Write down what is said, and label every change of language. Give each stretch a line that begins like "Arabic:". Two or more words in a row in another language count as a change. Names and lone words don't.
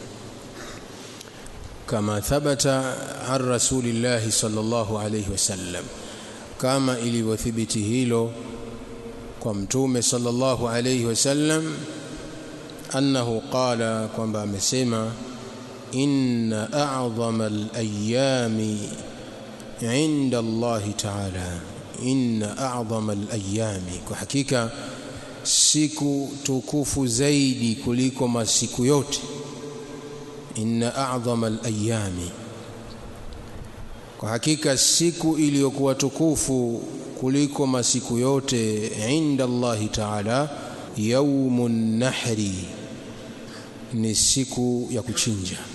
Arabic: كما ثبت عن رسول الله صلى الله عليه وسلم,
Swahili: kama ilivyothibiti hilo kwa Mtume
Arabic: صلى الله عليه وسلم, أنه قال,
Swahili: kwamba amesema,
Arabic: إن أعظم الأيام عند الله تعالى إن أعظم الأيام,
Swahili: kwa hakika siku tukufu zaidi kuliko masiku yote,
Arabic: إن أعظم الأيام,
Swahili: kwa hakika siku iliyokuwa tukufu kuliko masiku yote
Arabic: عند الله تعالى يوم النحر,
Swahili: ni siku ya kuchinja.